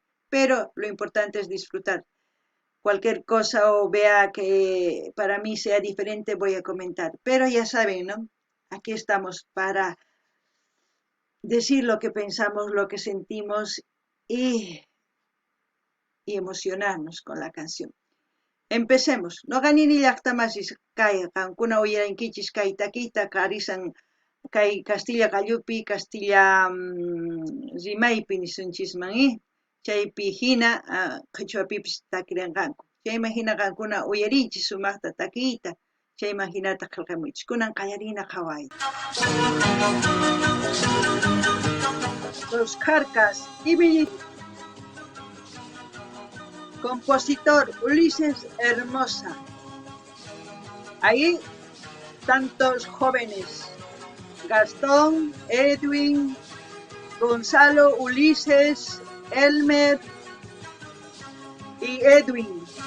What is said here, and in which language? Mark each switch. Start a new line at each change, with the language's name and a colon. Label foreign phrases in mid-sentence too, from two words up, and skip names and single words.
Spanish: Pero lo importante es disfrutar. Cualquier cosa o vea que para mí sea diferente voy a comentar. Pero ya saben, ¿no? Aquí estamos para decir lo que pensamos, lo que sentimos y emocionarnos con la canción. Empecemos.
Quechua: No ganini llaqtamasis kay qankuna uyarankichisq kay takiyta karisan kay Castilla gallupi Castilla rimaypi nisunchisman chaypi hina qhichwapipis takirinqanku. Chayman hina qankuna uyarinchis sumaqta takiyta chayman hinata qillqamuychis. Kunan qallarina qhawayta.
Spanish: Los Carcas y compositor Ulises Hermosa. Ahí tantos jóvenes, Gastón, Edwin, Gonzalo, Ulises, Elmer y Edwin.